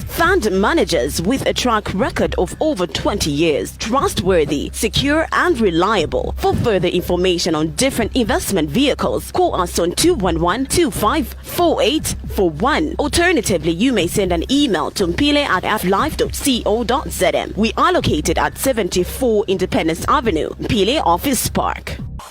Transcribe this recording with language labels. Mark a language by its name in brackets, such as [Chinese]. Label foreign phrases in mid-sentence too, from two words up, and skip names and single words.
[English] Fund managers with a track record of over 20 years, trustworthy, secure and reliable. For further information on different investment vehicles, call us on 211-254841. Alternatively, you may send an email to mpile@afrilife.co.zm. We are located at 74 Independence Avenue, Mpile Office Park.